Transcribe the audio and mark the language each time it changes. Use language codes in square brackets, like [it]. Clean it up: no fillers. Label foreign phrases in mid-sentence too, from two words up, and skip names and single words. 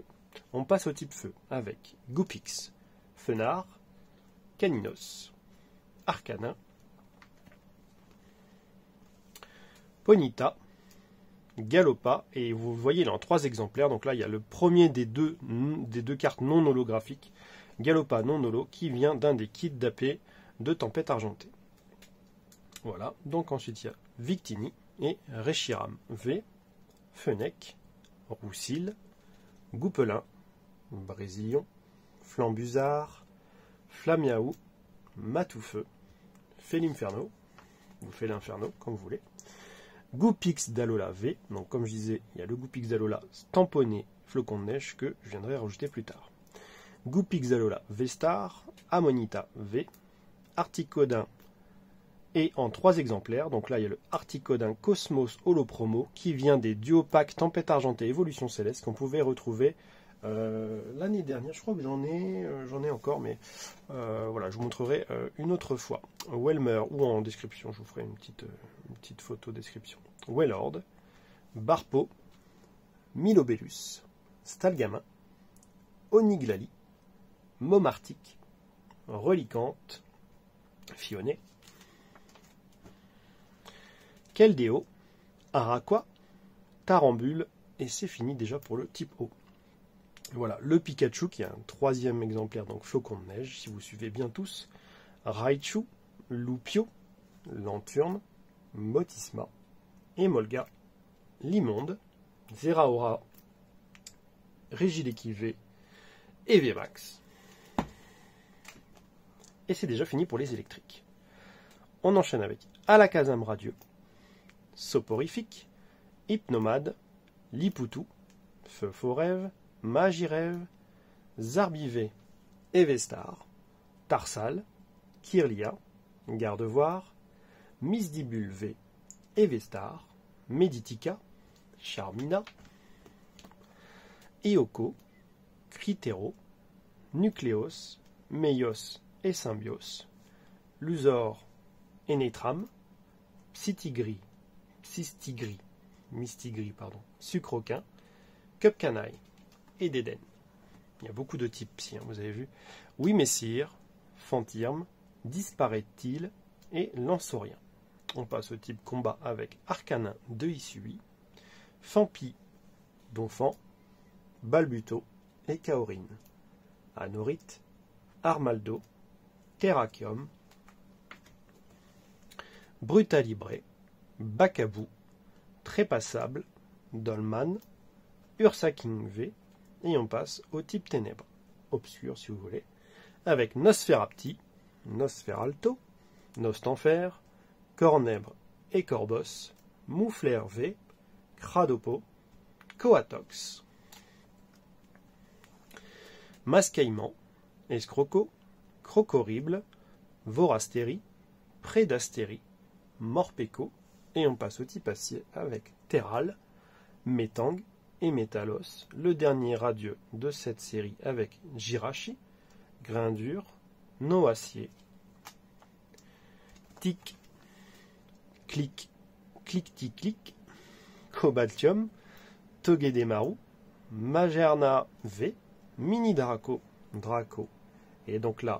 [fr] On passe au type feu avec Goopix, Fenard, Caninos, Arcana, Ponita, Galopa, et vous voyez, il est en 3 exemplaires. Donc là, il y a le premier des deux cartes non holographiques, Galopa non holo, qui vient d'un des kits d'AP de Tempête Argentée. Voilà, donc ensuite il y a Victini et Reshiram V, Fennec, Roussil, Goupelin, Brésillon, Flambuzard, Flamiaou, Matoufeu, Félimferno, ou Félinferno, comme vous voulez, Goupix d'Alola V, donc comme je disais, il y a le Goupix d'Alola tamponné flocon de neige que je viendrai rajouter plus tard. Goupix d'Alola V-Star, Amonita V, Articodin et en 3 exemplaires, donc là il y a le Articodin Cosmos Holo Promo qui vient des duo packs Tempête Argentée Évolution Céleste qu'on pouvait retrouver l'année dernière. Je crois que j'en ai encore, mais voilà, je vous montrerai une autre fois. Welmer, ou en description, je vous ferai une petite photo description. Wellord, Barpo, Milobellus, Stalgamin, Oniglali, Momartic, Relicante, Fionnet, Keldeo, Araqua, Tarambule, et c'est fini déjà pour le type O. Voilà, le Pikachu qui est un 3e exemplaire, donc flocon de neige, si vous suivez bien tous. Raichu, Lupio, Lanturne, Motisma, Emolga, Limonde, Zeraora, Regieleki V et VMAX. Et c'est déjà fini pour les électriques. On enchaîne avec Alakazam Radieux, Soporifique, Hypnomade, Lipoutou, Feu Forêve, Magirève, Zarbivé, Evestar, Tarsal, Kirlia, Gardevoir, Misdibule V, Evestar, Meditica, Charmina, Eoko, Critero, Nucléos, Meios et Symbios, Luzor et Netram, Mistigri, Sucroquin, Cupcanaille et Déden. Il y a beaucoup de types psy, hein, vous avez vu. Oui, Messire, Fantirme, Disparaît-il et Lanceaurien. On passe au type combat avec Arcanin de Issui, Fampi, Donphan, Balbuto et Kaorine. Anorite, Armaldo, Terrakium, Brutalibré, Bacabou, Trépassable, Dolman, Ursaking V, et on passe au type Ténèbres, obscur si vous voulez, avec Nosferapti, Nosferalto, Nostanfer, Cornèbre et Corbos, Moufleur V, Cradopo, Coatox, Mascaïman, Escroco, Crocorrible, Vorastérie, Prédastérie, Morpeko, et on passe au type acier avec Terral, Métang et Métalos, le dernier radieux de cette série avec Jirachi, Graindur, Noacier, Tic, Clic, Clic-Tic-Clic, Cobaltium, Togedemaru, Magerna V, Mini Draco, Draco, et donc là,